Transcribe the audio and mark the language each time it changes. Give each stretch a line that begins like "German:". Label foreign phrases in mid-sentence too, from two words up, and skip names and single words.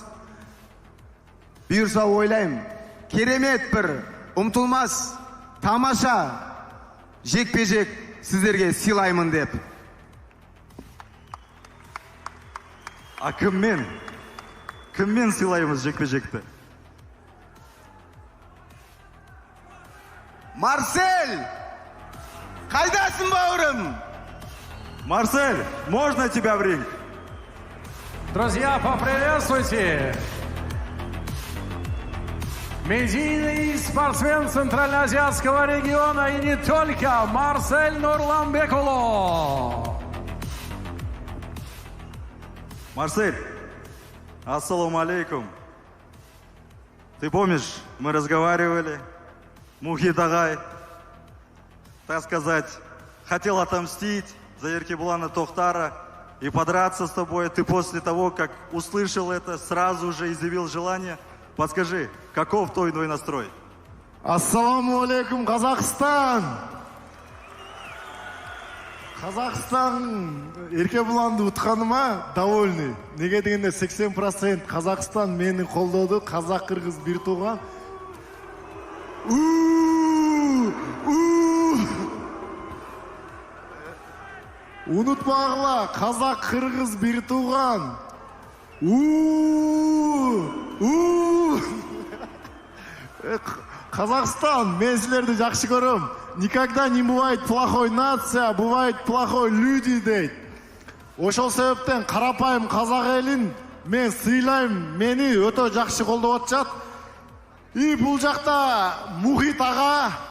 Kazakh: Бұйырса ойлайым, керемет бір ұмтылмас, тамаша жекпе-жек сіздерге сыйлаймын деп. А кіммен сыйлаймыз жекпе-жекті? Марсель! Қайдасың, бауырым?
Russian: Марсель, можно тебя в ринг? Друзья, поприветствуйте. Медийный спортсмен Центральноазиатского региона и не только, Марсель Нурланбекулов. Марсель,
Arabic: السلام عليكم.
Russian: Ты помнишь, мы разговаривали, Мухит Агай, так сказать, хотел отомстить за Еркебулана Тохтара и подраться с тобой. Ты после того, как услышал это, сразу же изъявил желание. Подскажи, каков твой настрой?
Arabic: السلام عليكم,
Kazakh: Қазақстан! Қазақстан Еркебуланды ұтқаныма довольный. Неге дегенде 80% Қазақстан мені қолдады, қазақ-қырғыз бір туған. Unutmağla, қазақ-қырғыз бір туған. Казахстан, мен сілерді жақсы көрім. Никогда не бывает плохой нация, бывает плохой люди дейді. Ошол себептен қарапайым қазақ елін мен сыйлайым, мені өте жақсы қолдап отыр. И бұл жақта Мухит аға